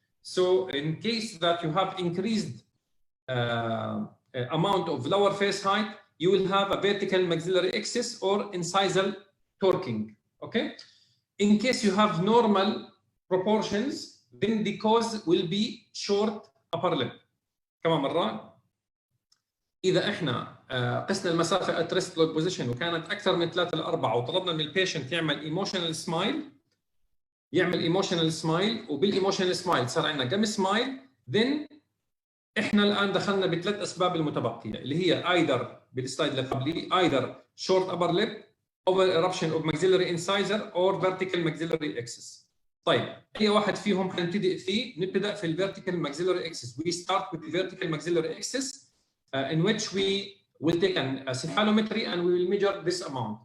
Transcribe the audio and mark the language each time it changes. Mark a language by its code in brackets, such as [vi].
[en] So in case that you have increased amount of lower face height, you will have a vertical maxillary axis or incisal torquing. Okay. In case you have normal proportions, then the cause will be short upper lip. [ar] كمان مرة، إذا إحنا قسنا المسافة [en] at rest lock position [ar] وكانت أكثر من 3 ل 4 وطلبنا من البيشنت يعمل emotional smile وبالايموشنال سمايل صار عندنا gummy smile، then احنا الان دخلنا بثلاث اسباب المتبقيه اللي هي either بالسلايد اللي قبلي [en] either short upper lip, over eruption of maxillary incisor or vertical maxillary axis. [ar] طيب اي واحد فيهم حنبتدئ فيه؟ نبدا في الفيرتيكال maxillary axis. [en] We start with the vertical maxillary axis in which we will take a cephalometry and we will measure this amount.